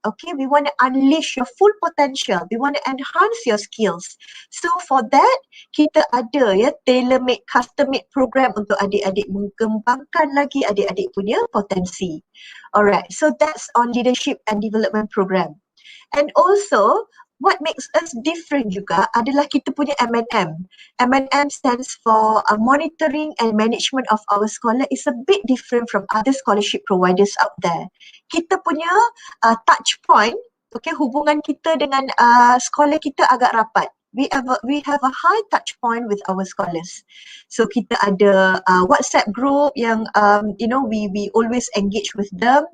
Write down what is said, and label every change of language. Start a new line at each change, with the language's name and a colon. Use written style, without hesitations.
English: Okay, we want to unleash your full potential. We want to enhance your skills. So, for that,
Indonesian: kita ada tailor-made, custom-made program untuk adik-adik mengembangkan lagi adik-adik punya potensi.
English: Alright, so that's on leadership and development program. And also, what makes us different
Indonesian: juga adalah kita punya
English: M&M. M&M stands for Monitoring and Management of Our Scholar is a bit different from other scholarship providers out there.
Indonesian: Kita punya touch point, okay, hubungan kita dengan scholar kita agak rapat.
English: We have a high touch point with our scholars. So
Indonesian: kita ada WhatsApp group yang
English: we always engage with them.